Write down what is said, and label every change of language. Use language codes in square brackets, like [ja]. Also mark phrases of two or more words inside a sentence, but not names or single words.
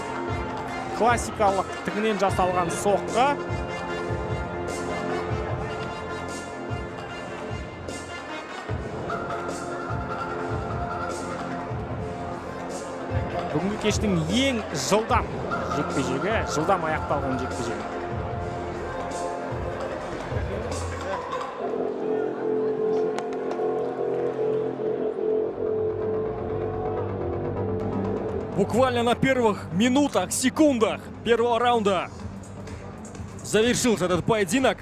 [kk] Классикалық тігінен жасалған соққы. Бүгінгі кештің ең жылдам жекпе-жегі, жылдам аяқталған жекпе-жегі. [ru] Буквально на первых минутах, секундах первого раунда завершился этот поединок.